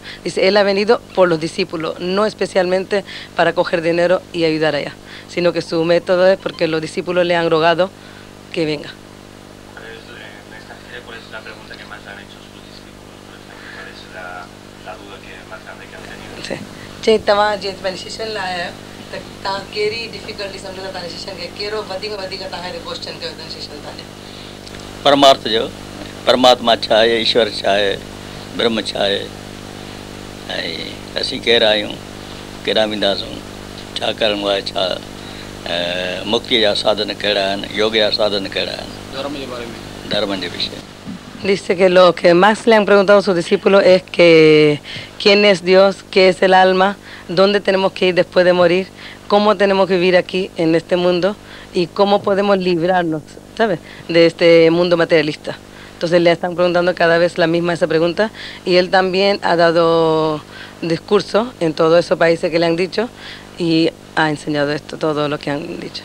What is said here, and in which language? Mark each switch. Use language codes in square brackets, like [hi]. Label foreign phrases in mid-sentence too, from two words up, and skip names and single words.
[es] Dice, él ha venido por los discípulos, no especialmente para coger dinero y ayudar allá, sino que su método es porque los discípulos le han rogado que venga. En esta gira, ¿cuál es la pregunta que más han hecho sus discípulos, por ejemplo? ¿Cuál es la duda más grande que han tenido? Sí. Che, [sd] तव्हां जे बेनिफिशियल लाइ आहियो त तव्हां कहिड़ी डिफिकल्टी सम्झो था तव्हां डिसीजन खे कहिड़ो वधीक तव्हां हिते क्वेश्चन कयो अथनि डिसीजन तव्हांजो परमार्थ जो परमात्मा छा आहे ईश्वर छा आहे ब्रह्म छा आहे ऐं असीं केरु आहियूं केॾां वेंदासूं छा करिणो आहे छा मुक्तीअ जा साधन कहिड़ा आहिनि योग जा साधन कहिड़ा आहिनि धर्म जे विषय [es] Dice que lo que más le han preguntado a sus discípulos es que quién es Dios, qué es el alma, dónde tenemos que ir después de morir, cómo tenemos que vivir aquí en este mundo y cómo podemos librarnos, ¿sabes?, de este mundo materialista. Entonces le están preguntando cada vez la misma esa pregunta y él también ha dado discursos en todos esos países que le han dicho y ha enseñado esto, todo lo que han dicho.